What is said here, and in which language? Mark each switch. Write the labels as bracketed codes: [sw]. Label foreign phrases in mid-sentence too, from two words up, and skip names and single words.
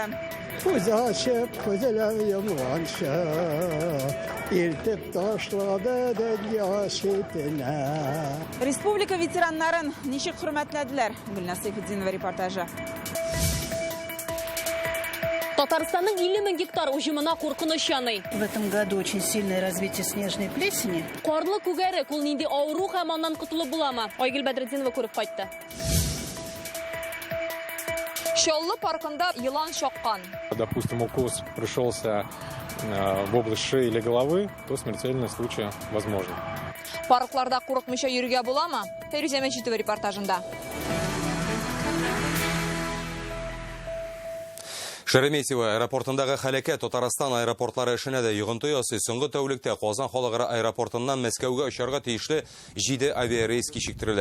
[tt] Күз ачып, күзләр йомганчы, илтеп ташлады дөнья читенә. Республика ветераннарын ничек хөрмәтләделәр? Гөлнас Сәйфетдинова репортажы. Татарстанның 50 000 гектар уҗымына куркыныч яный. [ru] В этом году очень сильное развитие снежной плесени. [tt] Карлы күгәре ул нинди авыру һәм аннан котылып буламы? Айгөл Бәдретдинова күреп кайтты. Шоллы паркында елан шаккан. [ru] Допустим, укус пришелся в область шеи или головы, то смертельный случай возможен. [tt] Паркларда курыкмыйча йөрүгә буламы? Фәрүзә Мәҗитова репортажында. Шереметьево аэропортындагы хәлакәт Татарстан аэропортлары эшенә дә йогынты ясый. Соңгы тәүлектә Казан халыкара аэропортыннан Мәскәүгә очарга тиешле 7 авиарейс кичектерелә.